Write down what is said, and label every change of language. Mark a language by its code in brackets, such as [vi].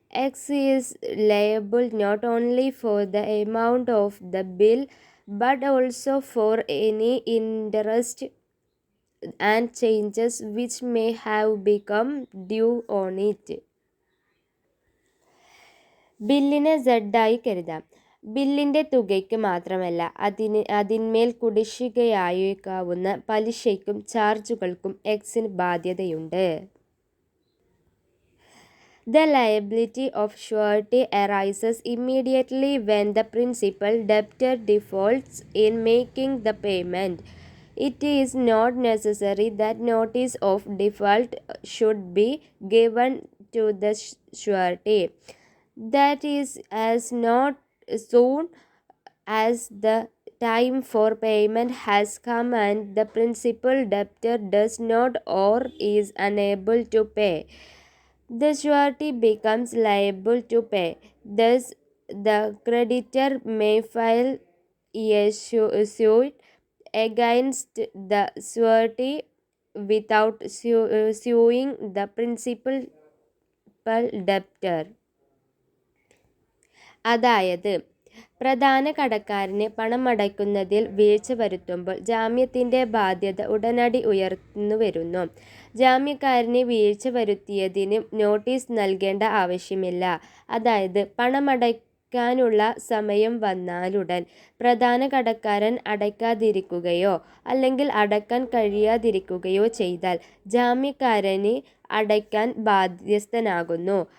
[en] X is liable not only for the amount of the bill but also for any interest and changes which may have become due on it. [ml] ബില്ലിനെ സെഡായി കരുതാം. ബില്ലിൻ്റെ തുകയ്ക്ക് മാത്രമല്ല അതിന്മേൽ കുടിശ്ശികയായേക്കാവുന്ന പലിശയ്ക്കും ചാർജുകൾക്കും എക്സിന് ബാധ്യതയുണ്ട്. [en] The liability of surety arises immediately when the principal debtor defaults in making the payment. It is not necessary that notice of default should be given to the surety. That is, as not soon as the time for payment has come and the principal debtor does not or is unable to pay, the surety becomes liable to pay. Thus, the creditor may file a suit against the surety without suing the principal debtor. [ml] അതായത് പ്രധാന കടക്കാരന് പണമടയ്ക്കുന്നതിൽ വീഴ്ച വരുത്തുമ്പോൾ ജാമ്യത്തിൻ്റെ ബാധ്യത ഉടനടി ഉയർന്നു വരുന്നു. ജാമ്യക്കാരന് വീഴ്ച വരുത്തിയതിന് notice നൽകേണ്ട ആവശ്യമില്ല. അതായത് പണമടയ്ക്കാനുള്ള സമയം വന്നാലുടൻ പ്രധാന കടക്കാരൻ അടയ്ക്കാതിരിക്കുകയോ അല്ലെങ്കിൽ അടയ്ക്കാൻ കഴിയാതിരിക്കുകയോ ചെയ്താൽ ജാമ്യക്കാരന് അടയ്ക്കാൻ ബാധ്യസ്ഥനാകുന്നു.